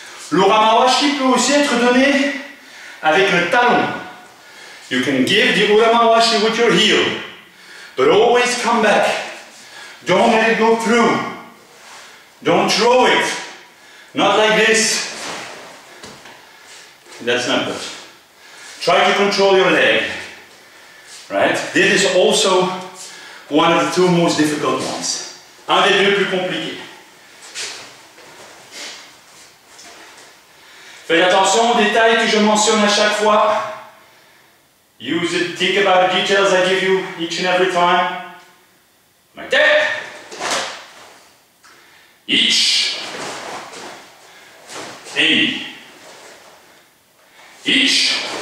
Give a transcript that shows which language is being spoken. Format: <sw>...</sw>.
<fr>L'uramawashi peut aussi être donné avec le talon.</fr> <en>You can give the uramawashi with your heel, but always come back. Don't let it go through. Don't throw it. Not like this. That's not good. Try to control your leg. Right? This is also one of the two most difficult ones.</en> <fr>Un des deux plus compliqués. Faites attention aux détails que je mentionne à chaque fois.</fr> <en>Use it, think about the details I give you each and every time. Like that. Each. Any. Each.</en>